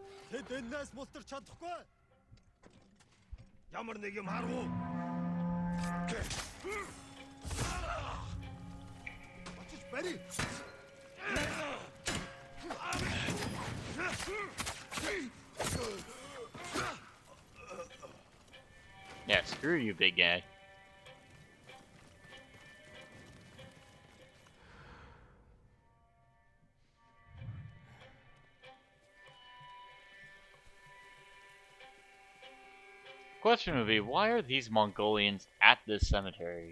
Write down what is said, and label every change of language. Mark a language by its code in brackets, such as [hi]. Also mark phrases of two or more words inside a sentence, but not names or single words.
[mn] Тэд энэс мултарч чадахгүй. Ямар нэг юм харав уу? Очиж барь. [en] Yeah, screw you, big guy. Question would be, why are these Mongolians at this cemetery?